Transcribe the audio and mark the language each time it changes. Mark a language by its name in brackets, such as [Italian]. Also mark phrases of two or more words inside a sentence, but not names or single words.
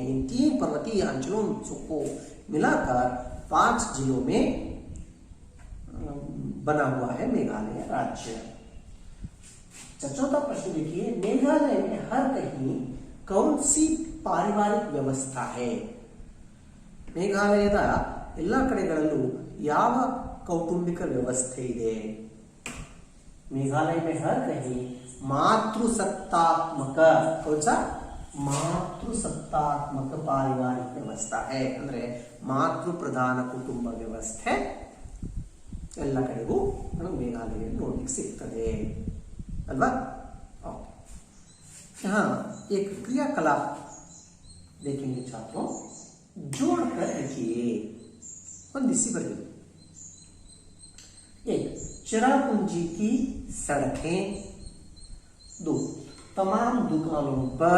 [Hindi] इन 3 पर्वतीय अंचलों को मिलाकर 5 जिलों में बना हुआ है मेघालय राज्य. चौथा प्रश्न देखिए, मेघालय में हर कहीं कौन सी पारिवारिक व्यवस्था है? [Kannada] ಮೇಘಾಲಯದ ಎಲ್ಲ ಕಡೆಗಳಲ್ಲೂ ಯಾವ ಕೌಟುಂಬಿಕ ವ್ಯವಸ್ಥೆ ಇದೆ? [Hindi] मेघालय में हर कहीं मातृसत्तात्मक, कौन सा? मातृसत्तात्मक पारिवारिक व्यवस्था है. [Kannada] ಅಂದ್ರೆ ಮಾತೃ ಪ್ರಧಾನ ಕುಟುಂಬ ವ್ಯವಸ್ಥೆ ಎಲ್ಲ ಕಡೆಗೂ ನಮಗೆ ಮೇಘಾಲಯದಲ್ಲಿ ನೋಡಲಿಕ್ಕೆ ಸಿಗ್ತದೆ ಅಲ್ವಾ? [Hindi] यहाँ एक क्रियाकलाप देखेंगे छात्रों, जोड़कर लिखिए. दिसी पर 1, चिरापुंजी की सड़कें. 2, तमाम दुकानों पर.